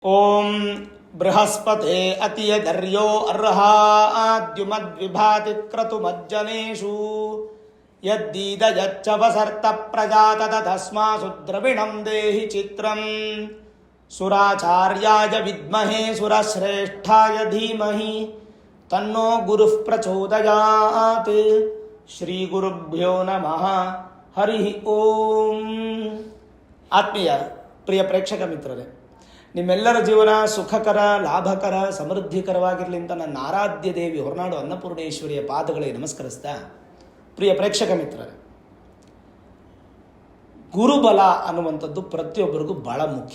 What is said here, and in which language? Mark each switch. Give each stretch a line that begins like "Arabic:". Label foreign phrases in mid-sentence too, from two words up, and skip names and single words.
Sanskrit: ಓಂ ಬೃಹಸ್ಪತೆ ಅತಿಯದರ್ಯೋ ಅರ್ಹಾದ್ಯುಮದ್ವಿಭಾತಿ ಕ್ರತುಮಜ್ಜನೇಷು ಯದ್ದೀದಯಚ್ಚವಸರ್ತ ಪ್ರಜಾತತ ತಸ್ಮಾಸು ದ್ರವಿಣಂ ದೇಹಿ ಚಿತ್ರಂ ಸುರಾಚಾರ್ಯಾಯ ವಿದ್ಮಹೇ ಸುರಶ್ರೇಷ್ಠಾಯ ಧೀಮಹಿ ತನ್ನೋ ಗುರುಃ ಪ್ರಚೋದಯಾತ್. ಶ್ರೀ ಗುರುಭ್ಯೋ ನಮಃ. ಹರಿ ಓಂ.
Kannada: ಆತ್ಮೀಯ ಪ್ರಿಯ ಪ್ರೇಕ್ಷಕ ಮಿತ್ರರೇ, ನಿಮ್ಮೆಲ್ಲರ ಜೀವನ ಸುಖಕರ, ಲಾಭಕರ, ಸಮೃದ್ಧಿಕರವಾಗಿರಲಿ ಅಂತ ನನ್ನ ಆರಾಧ್ಯ ದೇವಿ ಹೊರನಾಡು ಅನ್ನಪೂರ್ಣೇಶ್ವರಿಯ ಪಾದಗಳಿಗೆ ನಮಸ್ಕರಿಸ್ತಾ, ಪ್ರಿಯ ಪ್ರೇಕ್ಷಕ ಮಿತ್ರರೇ, ಗುರುಬಲ ಅನ್ನುವಂಥದ್ದು ಪ್ರತಿಯೊಬ್ಬರಿಗೂ ಬಹಳ ಮುಖ್ಯ.